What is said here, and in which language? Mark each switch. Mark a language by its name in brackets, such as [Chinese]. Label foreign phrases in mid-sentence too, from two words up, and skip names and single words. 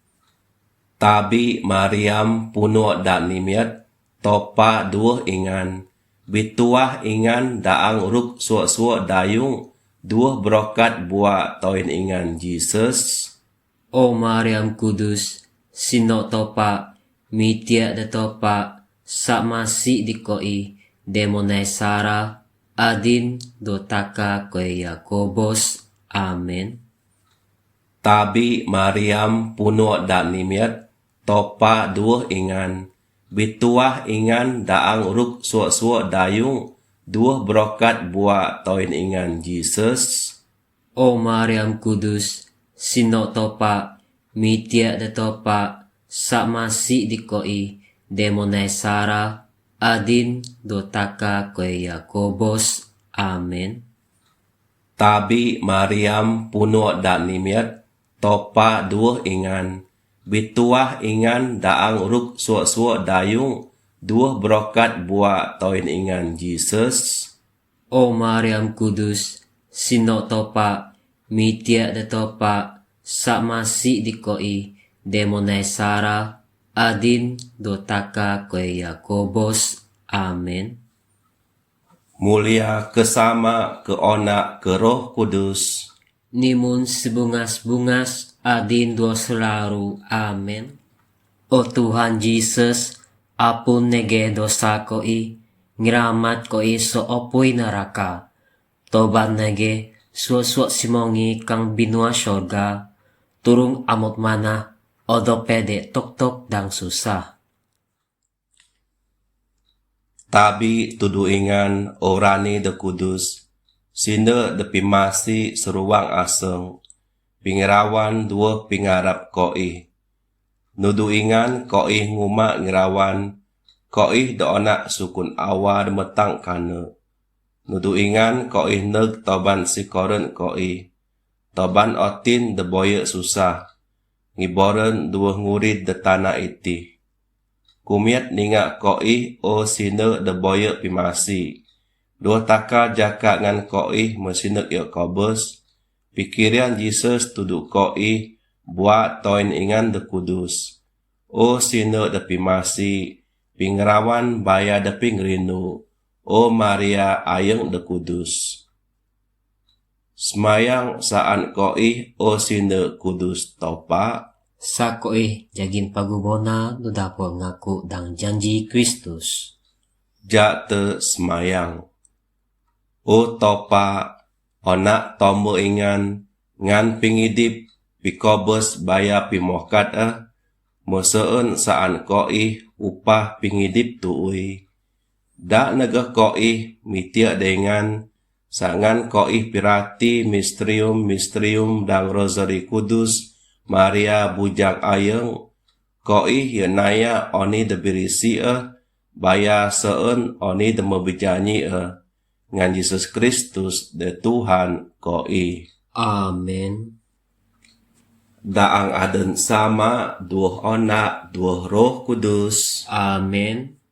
[Bukar-Sadung Bidayuh] Tabi Mariam puno da nimiat topa duo ingan. Bituah ingan daang ruk suo dayung. Duo brokat bua toin ingan Jesus. O Mariam Kudus, sino topa, mitia de topa, samasi di koi, demonai Sara, adin dotaka koi Yakobos. Amen. Tabi Mariam puno da nimiat topa duo ingan. Bituah ingan daang ruk suo dayung. Duo brokat bua toin ingan Jesus. O Mariam Kudus, sino topa, mitia de topa, samasi di koi, demonai Sara, adin dotaka koi Yakobos. Amen. Tabi Mariam puno da nimiat topa duo ingan. Bituah ingan daang ruk suo dayung. Duo brokat bua toin ingan Jesus. O Mariam Kudus, sino topa, mitia de topa, samasi di koi, demonai Sara, adin dotaka koi Yakobos. Amen. Mulia kesama ke onak ke Roh Kudus. Nimun sebungas-bungas, adin dua selaru. Amen. O Tuhan Yesus, apun nege dosa koi, ngiramat koi so opoi neraka. Tobat nege suo simongi kang binua sorga, turung amot mana Odo pede tok-tok dang susah. Tabi tudu ingan orani de kudus, sinde de pimasi seruang aseng, pingirawan dua pingarap koi. Nudu ingan koi nguma ngirawan, koi de onak sukun awa de metang kane. Nudu ingan koi neg toban si koren koi, toban otin de boye susah, ngiboren dua ngurid de tanah iti. Kumiat ninga koi o sine de boye pimasi. Dua taka jaka ngan koi mesinek yo kobus. Pikirian Jesus tudu koi buat toin ingan de kudus. O sine de pimasi. Pingrawan baya de pingrinu. O Maria ayeng de kudus. Semayang saan koi o sine kudus topa. Sa koi jagin pagubona no dapo ngaku dang janji Kristus. Jate semayang. O topa, onak tomo ingan, ngan pingidip, pikobos baya pimokat moseun saan koi upah pingidip tuui. Da negah koi mitia dengan, sangan koi pirati misterium dang rosari kudus, Maria bujang ayeng, koi yenaya oni de birisi baya seun oni de mebejanyi ngan Yesus Kristus de Tuhan koi. Amen. Daang aden sama duh onak duh roh kudus. Amen.